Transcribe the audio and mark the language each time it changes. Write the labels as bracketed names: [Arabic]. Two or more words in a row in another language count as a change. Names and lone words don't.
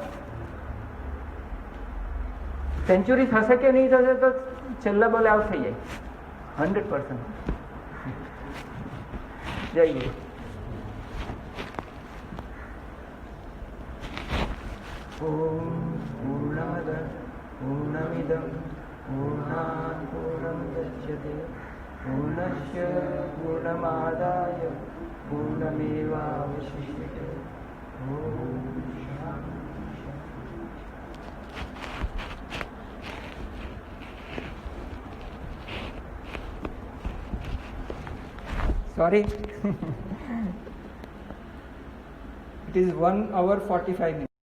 [Gujarati] સેન્ચુરી થશે કે નહીં થશે તો છેલ્લા બોલે આઉટ થઈ જાય 100%. [Sanskrit] જય ગુરુ. ઓમ પૂર્ણમદ પૂર્ણમિદં પૂર્ણાત પૂર્ણમુદચ્યતે पूर्णस्य पूर्णमादाय पूर्णमेवावशिष्यते। [English] ॐ Sorry. It is 1 hour 45 minutes.